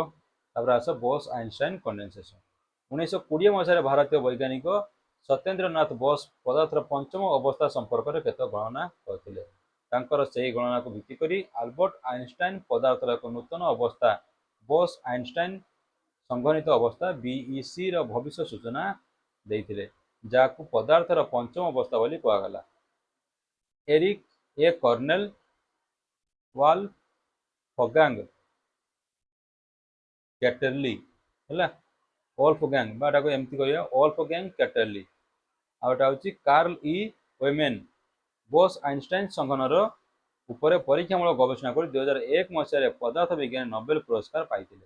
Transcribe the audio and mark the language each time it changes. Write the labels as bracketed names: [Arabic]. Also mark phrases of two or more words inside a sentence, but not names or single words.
[Odia] ତାପରେ ଆସ ବୋସ୍ ଆଇନଷ୍ଟାଇନ କଣ୍ଡେନସେସନ। 1920 ମସିହାରେ ଭାରତୀୟ ବୈଜ୍ଞାନିକ ସତ୍ୟେନ୍ଦ୍ରନାଥ ବୋଷ ପଦାର୍ଥର ପଞ୍ଚମ ଅବସ୍ଥା ସମ୍ପର୍କରେ କେତେ ଗଣନା କରିଥିଲେ। ତାଙ୍କର ସେହି ଗଣନାକୁ ଭିତ୍ତି କରି ଆଲବର୍ଟ ଆଇନଷ୍ଟାଇନ ପଦାର୍ଥର ଏକ ନୂତନ ଅବସ୍ଥା ବୋସ୍ ଆଇନଷ୍ଟାଇନ ସଂଘନିତ ଅବସ୍ଥା ବିଇସି ର ଭବିଷ୍ୟ ସୂଚନା ଦେଇଥିଲେ ଯାହାକୁ ପଦାର୍ଥର ପଞ୍ଚମ ଅବସ୍ଥା ବୋଲି କୁହାଗଲା। ଏରିକ୍ ଏ କର୍ନେଲ ୱାଲଫଗାଙ୍ଗ କ୍ୟାଟରଲି ହେଲା ୱାଲଫଗାଙ୍ଗ ବା ଏଟାକୁ ଏମିତି କହିବା ୱାଲଫଗାଙ୍ଗ କ୍ୟାଟରଲି ଆଉ ଏଟା ହେଉଛି କାର୍ଲ ଇ ୱେମେନ ବୋସ୍ ଆଇନଷ୍ଟାଇନ ସଂଘନର ଉପରେ ପରୀକ୍ଷାମୂଳକ ଗବେଷଣା କରି 2001 ମସିହାରେ ପଦାର୍ଥ ବିଜ୍ଞାନ ନୋବେଲ ପୁରସ୍କାର ପାଇଥିଲେ।